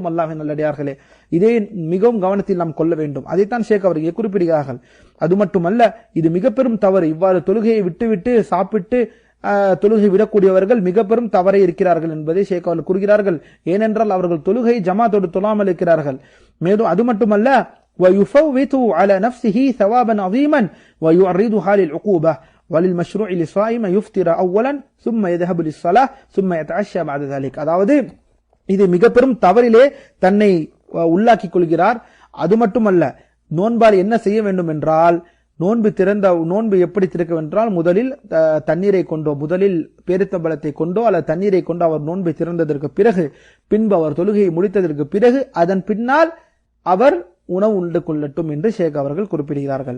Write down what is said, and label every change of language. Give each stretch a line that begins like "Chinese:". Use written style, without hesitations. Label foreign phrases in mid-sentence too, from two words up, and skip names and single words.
Tamil: அல்லாஹ்வின் நல்லடியார்களே, இதை மிகவும் கவனத்தில் நாம் கொள்ள வேண்டும். அதைத்தான் ஷேக் அவர்கள் குறிப்பிடுகிறார்கள். அது மட்டுமல்ல, இது மிக பெரும் தவறு. இவ்வாறு தொழுகையை விட்டுவிட்டு சாப்பிட்டு தொழுகை விடக்கூடியவர்கள் மிக பெரும் தவறை இருக்கிறார்கள் என்பதை ஷேக் அவர்கள் கூறுகிறார்கள். ஏனென்றால் அவர்கள் தொழுகை ஜமாத்தோடு தொழாமல் இருக்கிறார்கள். மேலும் அது மட்டுமல்ல,
Arabic: وَيُفَوِّتُ عَلَى نَفْسِهِ ثَوَابًا عَظِيمًا وَيُعَرِّضُهَا لِلْعُقُوبَةِ وَلِلْمَشْرُوعِ لِلصَّائِمِ يُفْطِرُ أَوَّلًا ثُمَّ يَذْهَبُ لِلصَّلَاةِ ثُمَّ يَتَعَشَّى بَعْدَ ذَلك.
Tamil: அதாவது இது மிக பெரும் தவறிலே தன்னை உள்ளாக்கிக் கொள்கிறார். அது மட்டுமல்ல, நோன்பால் என்ன செய்ய வேண்டும் என்றால், நோன்பு எப்படி திறக்க என்றால், முதலில் தண்ணீரை கொண்டோ, முதலில் பேரித்தம்பழத்தை கொண்டோ அல்லது தண்ணீரை கொண்டோ அவர் நோன்பை திறந்ததற்கு பிறகு, பின்பு அவர் தொழுகையை முடித்ததற்கு பிறகு, அதன் பின்னால் அவர் உணவு உண்டு கொள்ளட்டும் என்று ஷேக் அவர்கள் குறிப்பிடுகிறார்கள்.